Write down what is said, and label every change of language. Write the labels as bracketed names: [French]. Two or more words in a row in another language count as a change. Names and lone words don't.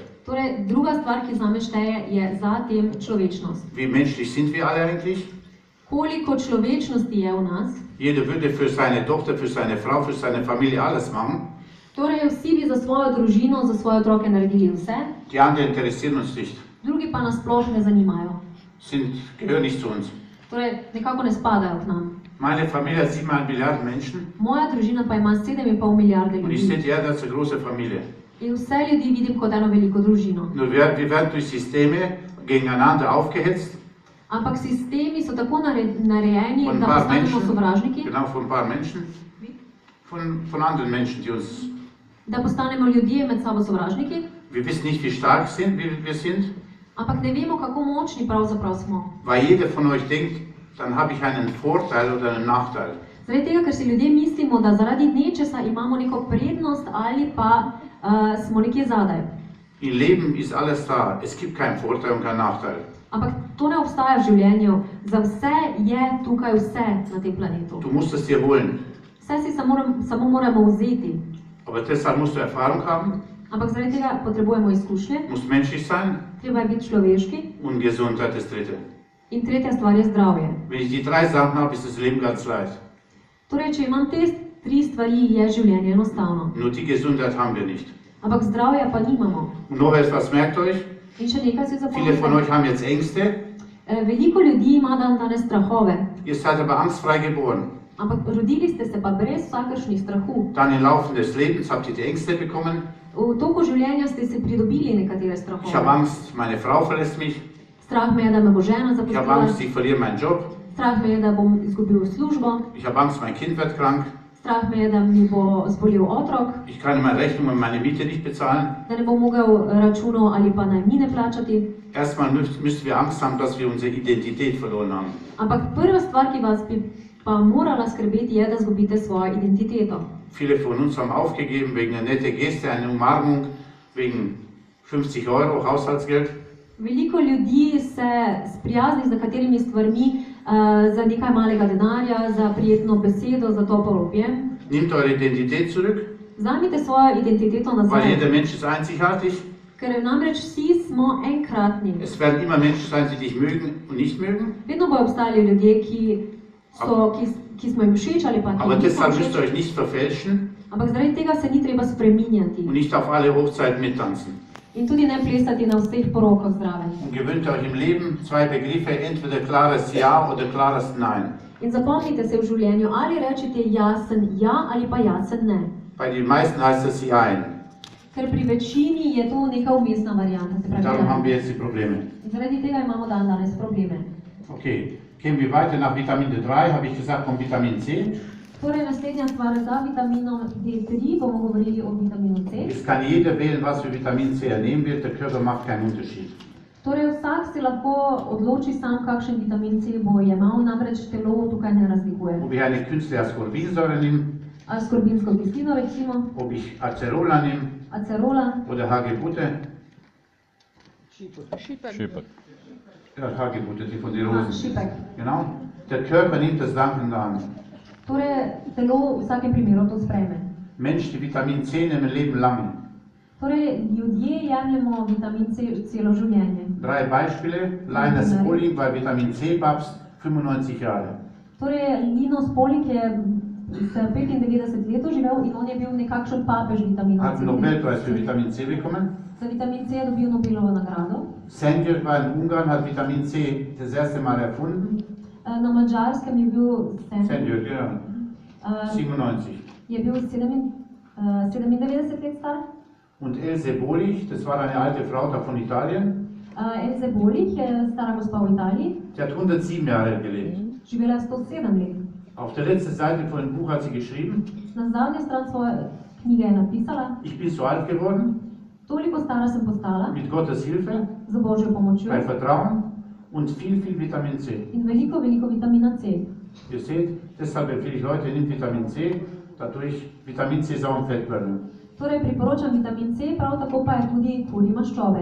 [Slovenian] Torej, druga stvar, ki zame šteje, je zatem človečnost. [German] Wie menschlich sind wir alle eigentlich? [Slovenian] Koliko človečnosti je v nas? [German] Jeder würde für seine Tochter, für seine Frau, für seine Familie alles machen. [Slovenian] Torej, vsi bi za svojo družino, za svoje otroke naredili vse, [German] Die anderen interessieren uns nicht, [Slovenian] drugi pa nas sploh ne zanimajo. [German] gehören nicht zu uns. [Slovenian] Torej, nekako ne spadajo k nam. [German] Meine Familie hat 7 Milliarden Menschen [Slovenian] Moja družina pa ima 7,5 milijarde [German] und ich sehe [Slovenian] ljudi. [German] die Erde als eine große Familie. [Slovenian] In vse ljudi vidim kot eno veliko družino. [German] Nur wir werden durch Systeme gegeneinander aufgehetzt, [Slovenian] Ampak sistemi so tako narejeni, [German] von ein [Slovenian] da [German] paar [Slovenian] postanemo [German] Menschen, [Slovenian] sovražniki, [German] genau, von ein paar Menschen, von anderen Menschen, die uns, [Slovenian] da postanemo ljudje med sabo sovražniki, [German] wir wissen nicht, wie stark sind, wie wir sind, [Slovenian] ampak ne vemo, kako močni pravzaprav smo. [German] weil jeder von euch denkt, dann habe ich einen Vorteil oder einen Nachteil. [Slovenian] Zaradi tega, ker si ljudje mislimo, da zaradi nečesa imamo neko prednost ali pa smo nekje zadaj. [German] Im Leben ist alles da, es gibt keinen Vorteil und keinen Nachteil. [Slovenian] Ampak to ne obstaja v življenju. Za vse je tukaj vse na tem planetu. [German] Du musst es dir holen, [Slovenian] Vse si samo moramo vzeti. [German] aber deshalb musst du Erfahrung haben, [Slovenian] Ampak zaradi tega potrebujemo izkušnje, [German] musst menschlich sein [Slovenian] treba je biti človeški [German] und Gesundheit das dritte. [Slovenian] in tretja stvar je zdravje. [German] Wenn ich die 3 Sachen habe, ist das Leben ganz leicht. [Slovenian] Torej, če imam te 3 stvari, je življenje enostavno. [German] Nur die Gesundheit haben wir nicht. [Slovenian] Ampak zdravja pa nimamo. [German] Und noch etwas, merkt euch, [Slovenian] In še nekaj si [German] viele von euch [Slovenian] zapomnite. [German] haben jetzt Ängste, [Slovenian] Veliko ljudi ima danes strahove, [German] ihr seid aber angstfrei geboren. [Slovenian] ampak rodili ste se pa brez vsakršnih strahu. [German] Dann im Laufe des Lebens habt ihr die Ängste bekommen. [Slovenian] V toku življenja ste se pridobili nekatere [German] Ich habe [Slovenian] strahove. [German] Angst, meine Frau verlässt mich. [Slovenian] Strah me je, da me bo žena [German] Ich habe [Slovenian] zapustila, [German] Angst, ich verliere meinen Job. [Slovenian] strah me je, da bom izgubil službo, [German] Ich habe Angst, mein Kind wird krank. [Slovenian] strah me je, da mi bo zbolel otrok, [German] Ich kann meine Rechnung und meine Miete nicht bezahlen. [Slovenian] da ne bom mogel računov ali pa najmnine plačati. [German] Erstmal müssen wir Angst haben, dass wir unsere Identität verloren haben. [Slovenian] Ampak prva stvar, ki vas bi pa morala skrbeti, je, da zgubite svojo identiteto. [German] Viele von uns haben aufgegeben wegen einer netten Geste, einer Umarmung, wegen 50 € Haushaltsgeld. [Slovenian] Veliko ljudi se sprijazni z nekaterimi stvarmi za nekaj malega denarja, za prijetno besedo, za topel objem. [German] Nehmt eure Identität zurück, [Slovenian] Vzemite svojo identiteto [German] weil [Slovenian] nazaj, [German] jeder Mensch ist einzigartig. [Slovenian] ker namreč vsi smo enkratni. [German] Es werden immer Menschen sein, die dich mögen und nicht mögen. [Slovenian] Vedno bodo obstajali ljudje, ki smo jim všeč ali pa [German] Aber [Slovenian] ki nismo [German] deshalb müsst ihr [Slovenian] všeč. [German] euch nicht verfälschen [Slovenian] Ampak zaradi tega se ni treba spreminjati [German] und nicht auf alle Hochzeiten mittanzen. [Slovenian] in tudi ne plesati na vseh porokah zraven. [German] Und gewöhnt euch im Leben 2 Begriffe, entweder klares Ja oder klares Nein. [Slovenian] In zapomnite se v življenju, ali rečete jasen ja ali pa jasen ne. [German] Bei den meisten heißt es Jein. [Slovenian] Ker pri večini je to neka umestna varianta, se pravi. [German] Darum haben [Slovenian] ja. [German] wir jetzt die Probleme. [Slovenian] In zaradi tega imamo danes probleme. [German] Okay, gehen wir weiter nach Vitamin D3, habe ich gesagt, von Vitamin C. [Slovenian] Torej, naslednja stvar za vitaminom D3 bomo govorili o vitaminu C. [German] Es kann jeder wählen, was für Vitamin C er nehmen wird, der Körper macht keinen Unterschied. [Slovenian] Torej, vsak si lahko odloči sam, kakšen vitamin C bo jemal, namreč telo tukaj ne razlikuje. [German] Ob ich eine künstliche Ascorbinsäure nehme, [Slovenian] Askorbinsko kislino recimo, [German] ob ich Acerola nehme [Slovenian] acerola, [German] oder Hagebutte. [Slovenian] Šipek. [German] Ja, Hagebutte, die von den [Slovenian] aha, [German] Rosen. [Slovenian] šipek. [German] Genau. Der Körper nimmt das dankend an. [Slovenian] Torej, telo v vsakem primeru to sprejme. [German] Menschen, die Vitamin C nehmen, leben lange. [Slovenian] Torej, ljudje jemljemo vitamin C celo življenje. [German] 3 Beispiele. Linus Pauling war Vitamin C-Papst 95 Jahre. [Slovenian] Torej, Linus Pauling je s 95 let živel in on je bil nekakšen papež vitamina [German] Hat [Slovenian] C. [German] einen Nobelpreis für Vitamin C bekommen. [Slovenian] Za vitamin C je dobil Nobelovo nagrado. [German] Senjer war in Ungarn, hat Vitamin C das erste Mal erfunden. [Slovenian] Na Madžarskem je bil Senjer, ja. 97. Je bil 97 let star. [German] Und Else Bolich, das war eine alte Frau da von Italien, [Slovenian] Else Bolich je stara gospa v Italiji, [German] die hat 107 Jahre gelebt. [Slovenian] živela je 107 let. [German] Auf der letzten Seite von dem Buch hat sie geschrieben, [Slovenian] Na zadnji stran svoje knjige je napisala: [German] ich bin so alt geworden, [Slovenian] toliko stara sem postala [German] mit Gottes Hilfe, [Slovenian] z Božjo pomočjo [German] bei Vertrauen und viel Vitamin C. [Slovenian] in veliko vitamina C. [German] Ihr seht, deshalb empfehle ich Leute, nehmt Vitamin C, dadurch Vitamin C sauren Fettbörner. [Slovenian] Torej priporočam vitamin C, prav tako pa je tudi kurji maščobe.